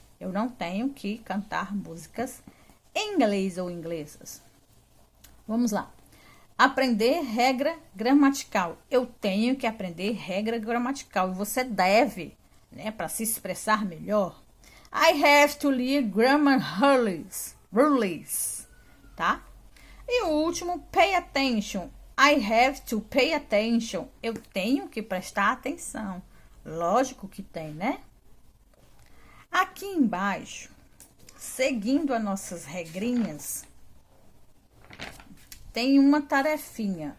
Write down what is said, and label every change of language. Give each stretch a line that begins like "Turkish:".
Portuguese: Eu não tenho que cantar músicas em inglês ou inglesas. Vamos lá. Aprender regra gramatical. Eu tenho que aprender regra gramatical. E você deve, né, para se expressar melhor.
English: I have to learn grammar rules, tá?
Portuguese: E o último,
English: pay attention. I have to pay attention.
Portuguese: Eu tenho que prestar atenção. Lógico que tem, né? Aqui embaixo, seguindo as nossas regrinhas, tem uma tarefinha.